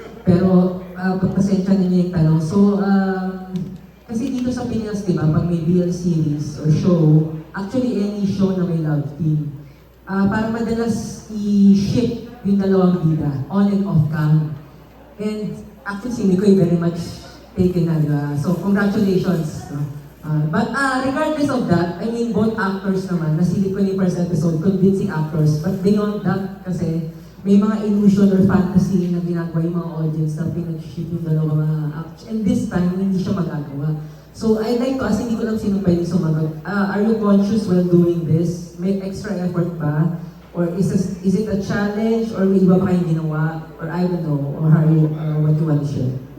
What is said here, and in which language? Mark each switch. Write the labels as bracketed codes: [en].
[tl] Pero pagpasensya ninyo yung tanong. So, kasi dito sa Pinas, di ba, pag may BL [en] series or show, actually any show [tl] na may love team, parang madalas i-ship yung dalawang bida, [en] on and off cam. And actually, [tl] si [en] Mikoy very much taken [tl] na, di ba? [en] So, congratulations. No? But regardless of that, I mean, both actors [tl] naman, nasilip ko ni [en] first episode, convincing actors. But beyond that, [tl] kasi, may mga illusion or fantasy na ginagawa yung mga audience na pinag-ship yung dalawang mga acts. [en] And this time, [tl] hindi siya magagawa. [en] So I'd like to ask, [tl] hindi ko lang sino pwede sumagot. [en] Are you conscious while doing this? [tl] May [en] extra effort [tl] ba? [en] Or is it a challenge? Or [tl] may iba pa kayong ginawa? [en] Or I don't know, or how you, what you want to share?